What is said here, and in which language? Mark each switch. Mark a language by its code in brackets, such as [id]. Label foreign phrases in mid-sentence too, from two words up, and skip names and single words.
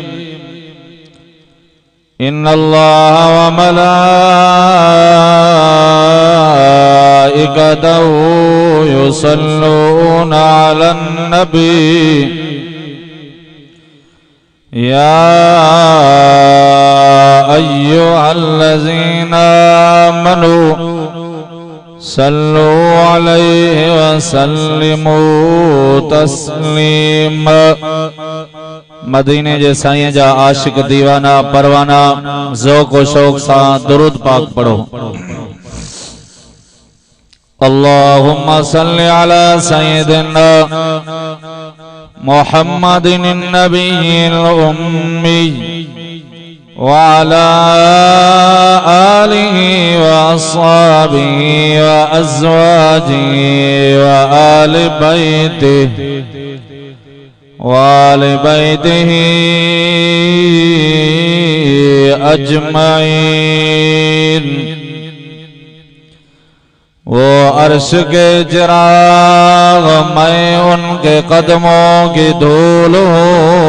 [ar] إن الله وملائكته يصلون على النبي يا أيها الذين آمنوا صلوا عليه وسلموا تسليما. [sd] मदीने जे साईं जा आशिक दीवाना परवाना ज़ौक़ व शौक़ सां दुरूद पाक पढ़ो। [ar] اللهم صل على سيدنا محمد النبي الأمي و على آله و أصحابه و أزواجه و آل بيته و آل بيته أجمعين. [hi] वो अर्श के चिराग मैं उनके कदमों की धूल हूँ।